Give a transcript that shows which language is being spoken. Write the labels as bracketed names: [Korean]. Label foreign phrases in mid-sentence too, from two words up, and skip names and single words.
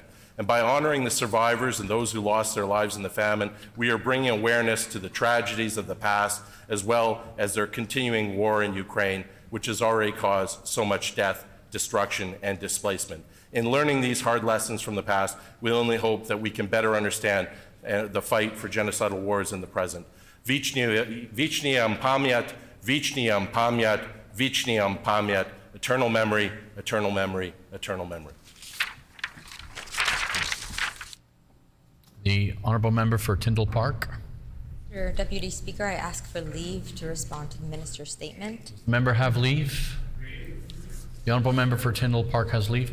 [English] And by honoring the survivors and those who lost their lives in the famine, we are bringing awareness to the tragedies of the past, as well as their continuing war in Ukraine, which has already caused so much death, destruction, and displacement. In learning these hard lessons from the past, we only hope that we can better understand the fight for genocidal wars in the present. [Ukrainian] Вічна пам'ять, вічна пам'ять, вічна пам'ять, [English] eternal memory, eternal memory, eternal memory. The Honourable Member for Tyndall Park. Mr. Deputy Speaker, I ask for leave to respond to the Minister's statement. Member have leave. The Honourable Member for Tyndall Park has leave.